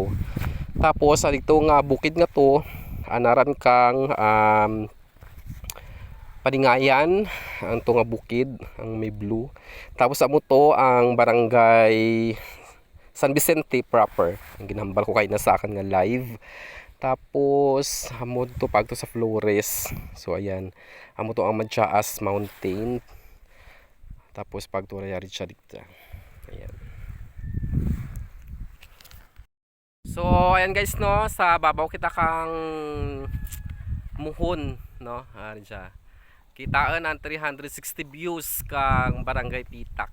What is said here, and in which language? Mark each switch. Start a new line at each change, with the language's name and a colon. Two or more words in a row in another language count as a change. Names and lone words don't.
Kinaray-a: Tapos dito nga bukid nga to, anaran kang Paningayan ang to nga bukid, ang may blue. Tapos amo to ang Barangay San Vicente proper. Ang ginhambal ko kay na sa akin nga live. Tapos amo to pagto sa Flores. So ayan, amo to ang Majaas Mountain. Tapos pagto ra siya dito. Ayan. So ayan guys no, sa babaw kita kang muhon no. Ayan siya. Kitaan ang 360 views kang Barangay Pitak.